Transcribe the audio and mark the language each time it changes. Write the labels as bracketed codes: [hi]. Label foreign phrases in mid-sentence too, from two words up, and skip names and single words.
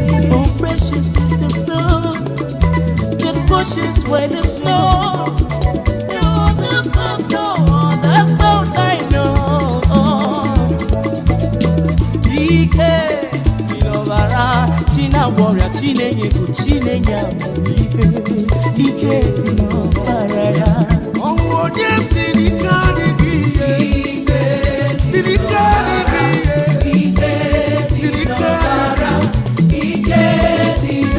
[en] Oh, precious is the blood that washes away the snow. No other blood, no other blood I know. [ig] Ike dị n'ọbara, chi na-agwọ ọrịa, chi na-enye ego, chi na-enye amamihe. Ike dị n'ọbara ya. Ọnwụ onye si n'ike adịghị ihe. Siri ike dị gị, eh. Siri ike dị gị.